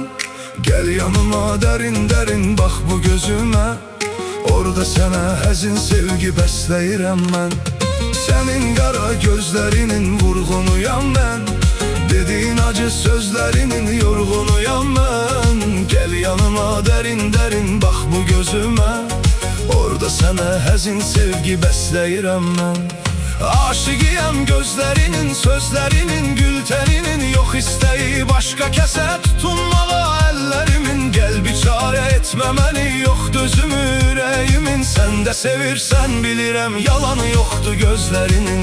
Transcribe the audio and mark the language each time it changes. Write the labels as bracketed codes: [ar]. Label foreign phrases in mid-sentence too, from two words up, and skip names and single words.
[tr] Gel yanıma derin derin bak bu gözüme, orada sana [az] həzin sevgi bəsləyirəm mən. [tr] Senin kara gözlerinin vurgunuyam ben, dediğin acı sözlerinin yorgunuyam ben. Gel yanıma derin derin bak bu gözüme, orada sana [az] həzin sevgi bəsləyirəm mən. Aşıqiyəm gözlərinin, sözlərinin, gül təninin, yox istəyi başqa kəsə tutunmağa əllərimin. Gəl biçarə etmə məni, yoxdur özümü ürəyimin. Sən də sevirsən bilirəm, yalanı yoxdur gözlərinin.